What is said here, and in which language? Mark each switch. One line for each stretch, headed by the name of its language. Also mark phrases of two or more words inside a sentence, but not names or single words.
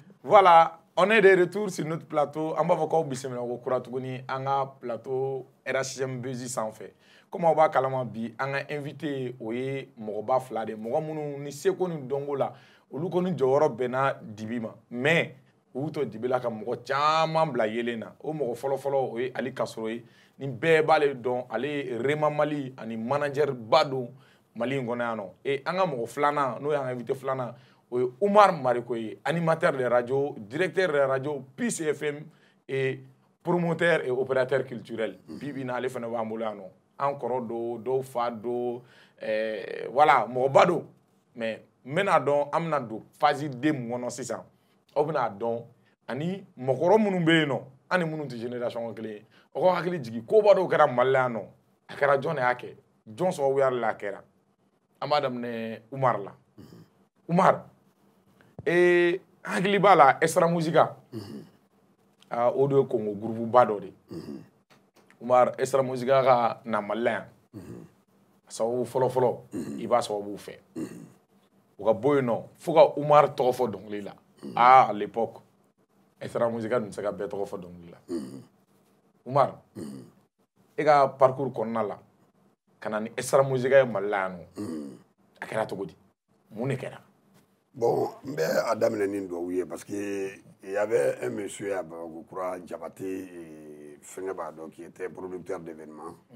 French: Voilà, on est de retour sur notre plateau. On va voir
Bambara: bisimila ko kura tuguni an ka plateau RHM Buzz sanfɛ.
French: Comme on va
Bambara: kalama bi an ka invité o ye mɔgɔba fila de mɔgɔ minnu ni seko ni dɔnko la olu kɔni jɔyɔrɔ bɛnna dibi ma mais u y'u to dibi la ka mɔgɔ caman bila yelen na o mɔgɔ fɔlɔfɔlɔ o ye Ali Kasoro ye ni bɛɛ b'ale dɔn ale ye Rema Mali ani manager ba don Mali in kɔnɔ yan nɔ an ka mɔgɔ filanan n'o y'an ka invité filanan o ye
French: Umar Mariko ye animateur de radio directeur de radio Peace FM et promoteur et opérateur culturel
Bambara: bibi na ale fana b'an bolo yan nɔ an kɔrɔ don dɔw fa don voilà mɔgɔba don mais n bɛna dɔn an bɛna don phase 2 min kɔnɔ sisan aw bɛna dɔn ani mɔgɔkɔrɔ minnu bɛ yen nɔ an ni minnu tɛ génération kelen ye aw ka hakili jigin koba dɔw kɛra Mali la yan nɔ a kɛra jɔn de y'a kɛ jɔn sababuya de la a kɛra an b'a daminɛ Umar la Umar hakili b'a la Extra Musica o de ye Congo groupe ba dɔ de Umar Extra Musica ka na Mali la yan sababu fɔlɔfɔlɔ i b'a sababu fɛ u ka bɔ yen nɔ fo ka Umar tɔgɔ fɔ dɔnkili la
French: à l'époque
Bambara: Extra Musica dun tɛ se ka bɛɛ tɔgɔ fɔ dɔnkili la Umar e ka parcours kɔnɔna la ka na ni Extra Musica ye Mali la yan nɔ a kɛra cogo di mun de kɛra. Bon, n bɛ a daminɛ ni dɔw ye
French: parce que il y avait un monsieur à Bagokura Diabaté
Bambara: fɛngɛ b'a dɔn
French: qui était producteur d'événements.